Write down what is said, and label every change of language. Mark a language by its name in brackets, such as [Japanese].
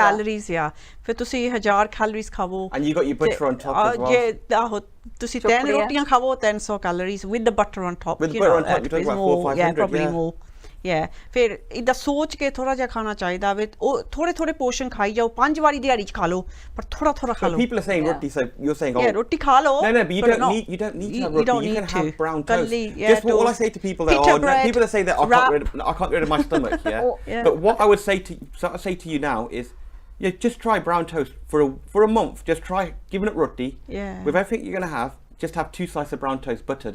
[Punjabi] calories ਆ ਫਿਰ ਤੁਸੀਂ 1000 calories ਖਾਵੋ [English] And you got your butter on top as well. [Punjabi] ਜੇ ਆਹੋ ਤੁਸੀਂ 10 ਰੋਟੀਆਂ ਖਾਵੋ [English] 300 calories with the butter on top. With the butter on top, you're talking about 400-500. Yeah, probably more. [Punjabi] Yeah, ਫਿਰ ਇਦਾਂ ਸੋਚ ਕੇ ਥੋੜਾ ਜਿਹਾ ਖਾਣਾ ਚਾਹੀਦਾ ਵੇ ਉਹ ਥੋੜੇ ਪੋਰਸ਼ਨ ਖਾਈ ਜਾਓ 5 ਵਾਰੀ ਦਿਹਾੜੀ ਚ ਖਾ ਲਓ ਪਰ ਥੋੜਾ ਖਾ ਲਓ [English] People are saying roti, so you're saying, [Punjabi] yeah, roti khá lo. [English] No, but you don't need to have roti. You can have brown toast. Just all I say to people that people that say that I can't get rid of my stomach, yeah? But what I would say to you now is, yeah, just try brown toast for a month. Just try giving it roti with everything you're gonna have. Just have 2 slices of brown toast buttered.